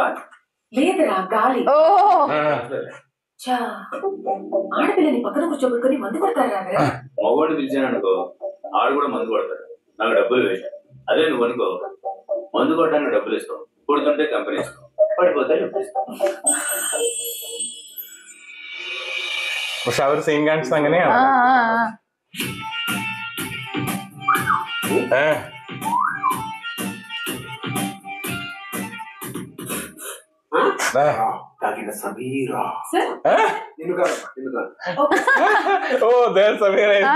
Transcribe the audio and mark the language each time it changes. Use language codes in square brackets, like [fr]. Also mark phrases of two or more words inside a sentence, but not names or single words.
[te] లేదురా గాలి. ఆడపిల్లని పక్కన కూర్చోబెట్టుకుని మందు కొడతారా? మగవాడు పిలిచాను అనుకో, ఆడు కూడా మందు కొడతాడు. నాకు డబ్బులు వేసాడు. అదే నువ్వు అనుకో, మందు కొట్టడానికి డబ్బులు ఇస్తావు, కొడుతుంటే కంపెనీ ఇస్తావు, పడిపోతే [ml] പക്ഷെ അവർ സെയിം ഗാൻസ് അങ്ങനെയാണ്. [te] తాగిన సమీరా ఓ దేర్ సమీరా.